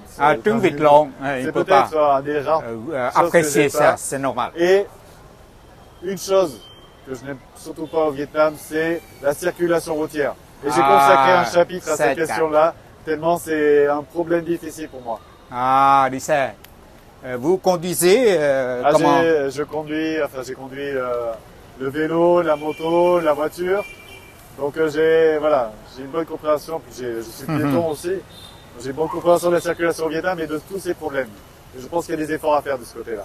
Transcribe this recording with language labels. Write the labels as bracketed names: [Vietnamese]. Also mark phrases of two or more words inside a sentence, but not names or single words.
[Vietnamese] Ah, Trung Vịt Lộn, [French] il C'est peut pas peut-être un des rares apprécier choses que j'aime ça, pas. c'est normal. Et une chose que je n'aime surtout pas au Vietnam, c'est la circulation routière. Et j'ai consacré un chapitre à cette question-là, tellement c'est un problème difficile pour moi. [Vietnamese] Ah, đi xe. [French] Vous conduisez comment? J'ai conduit le vélo, la moto, la voiture. Donc j'ai une bonne compréhension. Puis je suis piéton aussi. J'ai une bonne compréhension de la circulation au Vietnam et de tous ces problèmes. Et je pense qu'il y a des efforts à faire de ce côté-là.